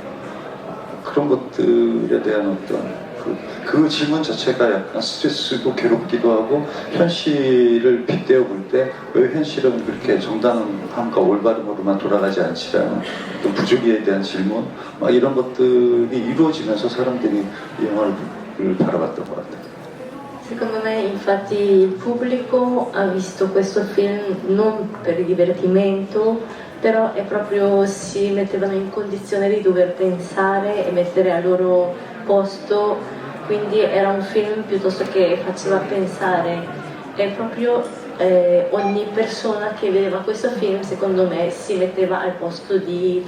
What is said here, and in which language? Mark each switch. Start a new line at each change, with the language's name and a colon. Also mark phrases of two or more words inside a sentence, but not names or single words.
Korean: 그런 것들에 대한 어떤 그 질문 자체가 약간 스트레스도 괴롭기도 하고 현실을 빗대어 볼 때 왜 현실은 그렇게 정당함과 올바름으로만 돌아가지 않지라는 어떤 부조리에 대한 질문 막 이런 것들이 이루어지면서 사람들이 이 영화를 바라봤던 것 같아요.
Italian: Secondo me infatti il pubblico ha visto questo film non per il divertimento, però è proprio si mettevano in condizione di dover pensare e mettere al loro posto, quindi era un film piuttosto che faceva pensare, è proprio ogni persona che vedeva questo film secondo me si metteva al posto di